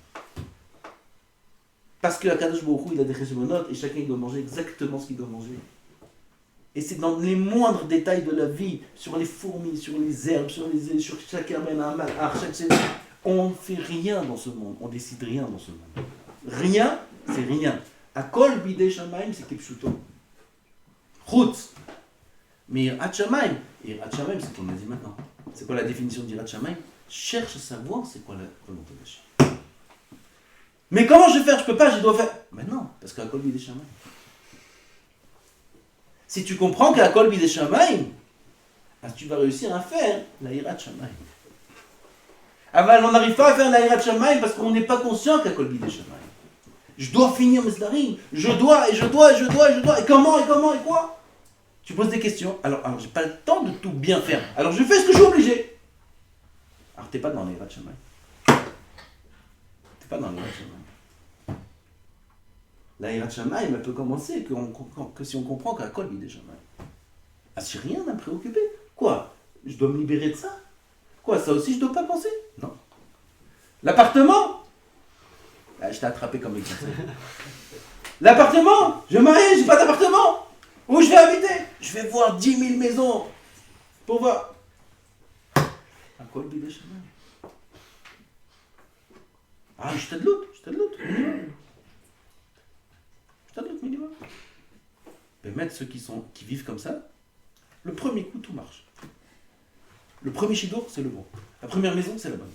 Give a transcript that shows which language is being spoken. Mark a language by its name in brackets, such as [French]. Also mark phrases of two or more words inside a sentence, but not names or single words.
[French] Parce que [Hebrew] הקדוש ברוך הוא, [French] il a des cheshbonotes et chacun il doit manger exactement ce qu'il doit manger. Et c'est dans les moindres détails de la vie, sur les fourmis, sur les herbes, sur chaque herbe, on ne fait rien dans ce monde, on décide rien dans ce monde. Rien, c'est rien. [Hebrew] הכל בידי שמים, c'est kipshuto. Chutz. Mais יראת שמים, [French] c'est ce qu'on a dit maintenant. C'est quoi la définition d' [Hebrew] יראת שמים? [French] Cherche à savoir c'est quoi la volonté d'Hachem. Mais comment je vais faire? Je peux pas, je dois faire. Mais non, parce qu' [Hebrew] הכל בידי שמים. [French] Si tu comprends qu' [Hebrew] הכל בידי שמים, [French] tu vas réussir à faire la [Hebrew] יראת שמים. [French] Aval, on n'arrive pas à faire la [Hebrew] יראת שמים [French] parce qu'on n'est pas conscient qu' [Hebrew] הכל בידי שמים. [French] Je dois finir mes sdarim, je dois. Et comment et quoi? Tu poses des questions. Alors j'ai pas le temps de tout bien faire. Alors je fais ce que je suis obligé. Alors t'es pas dans la [Hebrew] יראת שמים. [French] T'es pas dans la [Hebrew] יראת שמים. La יראת שמים, [French] elle peut commencer que si on comprend qu' [Hebrew] הכל בידי שמים. [French] Ah, j'ai rien à me préoccuper. Quoi? Je dois me libérer de ça? Quoi? Ça aussi je dois pas penser? Non. L'appartement? Ah, je t'ai attrapé comme exemple. L'appartement? Je vais me marier, j'ai pas d'appartement. Où je vais habiter? Je vais voir 10 000 maisons pour voir. [Hebrew] הכל בידי שמים. [French] Ah, je t'adloute. Minimum. Mais mettre ceux qui vivent comme ça, le premier coup, tout marche. Le premier chidour, c'est le bon. La première maison, c'est la bonne.